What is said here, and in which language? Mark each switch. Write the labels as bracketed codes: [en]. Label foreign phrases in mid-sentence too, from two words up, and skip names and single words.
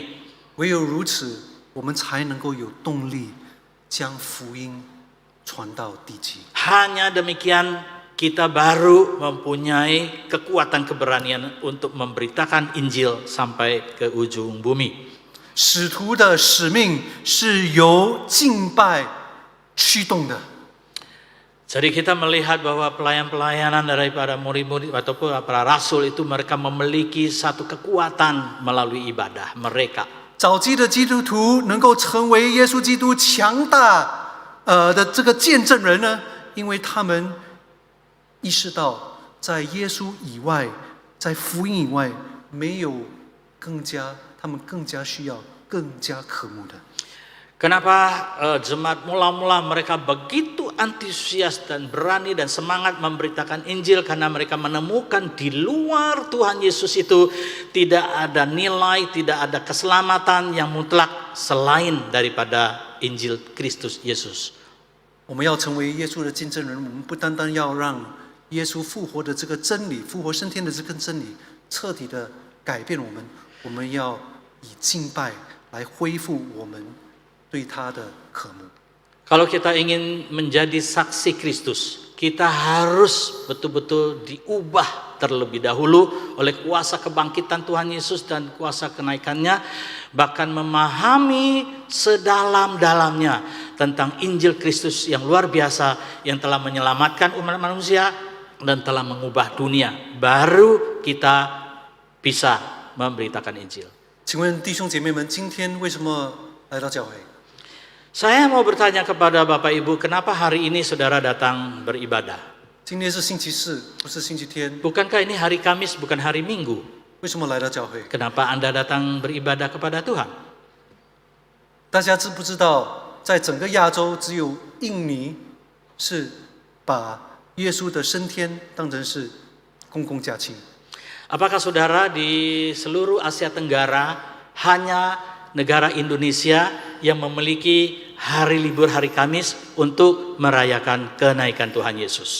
[zh] 唯有如此，我们才能够有动力将福音传到地极。 [id] Hanya demikian kita baru mempunyai kekuatan keberanian untuk memberitakan Injil sampai ke ujung bumi. [zh] 使徒的使命是由敬拜驱动的。 [id] Jadi kita melihat bahwa pelayanan daripada murid-murid ataupun para rasul itu mereka memiliki satu kekuatan melalui ibadah mereka. [zh] 早期的基督徒能够成为耶稣基督强大的这个见证人呢，因为他们意识到在耶稣以外，在福音以外，没有他们更加需要、更加渴慕的。 [id] Kenapa jemaat mula-mula mereka begitu antusias dan berani dan semangat memberitakan Injil? Karena mereka menemukan di luar Tuhan Yesus itu tidak ada nilai, tidak ada keselamatan yang mutlak selain daripada Injil Kristus Yesus. [zh] 我们要成为耶稣的见证人，我们不单单要让耶稣复活的这个真理、复活升天的这个真理彻底的改变我们，我们要以敬拜来恢复我们对他的渴慕。 [id] Kalau kita ingin menjadi saksi Kristus, kita harus betul-betul diubah terlebih dahulu oleh kuasa kebangkitan Tuhan Yesus dan kuasa kenaikannya, bahkan memahami sedalam-dalamnya tentang Injil Kristus yang luar biasa yang telah menyelamatkan umat manusia dan telah mengubah dunia. Baru kita bisa memberitakan Injil. [zh] 请问弟兄姐妹们，今天为什么来到教会？ [id] Saya mau bertanya kepada Bapak Ibu, kenapa hari ini saudara datang beribadah? [zh] 今天是星期四，不是星期天， [id] Bukankah ini hari Kamis, bukan hari Minggu? [zh] 为什么来到教会？ [id] Kenapa Anda datang beribadah kepada Tuhan? [zh] 大家知不知道，在整个亚洲，只有印尼是把耶稣的升天当成是公共假期？ [id] Apakah saudara di seluruh Asia Tenggara hanya negara Indonesia yang memiliki hari libur hari Kamis untuk merayakan kenaikan Tuhan Yesus?